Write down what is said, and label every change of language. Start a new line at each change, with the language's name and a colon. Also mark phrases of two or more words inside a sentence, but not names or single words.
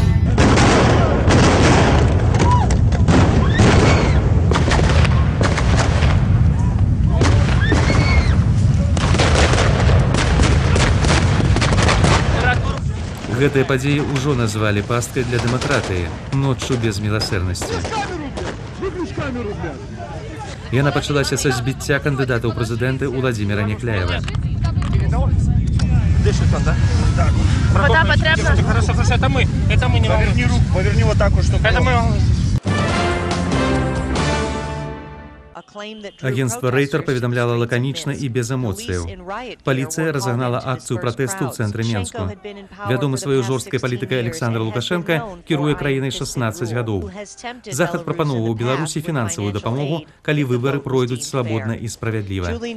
Belarusian: Гэтыя падзеі ўжо назвалі пасткай для дэмакратыі, ноччу без міласэрнасці. Яна пачалася са збіцця кандыдата ў прэзідэнты Владзіміра Някляева.
Russian: Вода потребна? Хорошо, это мы не можем. Поверни руку, поверни вот так вот, чтобы... Это мы...
Belarusian: Агентство Рейтер паведамляла лаканічна і без эмоцыяў. Паліцыя разагнала акцыю пратэсту ў цэнтры Менску. Вядомы сваёй жорсткай палітыкай Александр Лукашенко кіруе краінай 16 гадоў. Захад прапаноўваў Беларусі фінансавую дапамогу, калі выбары пройдуць свабодна і справядліва.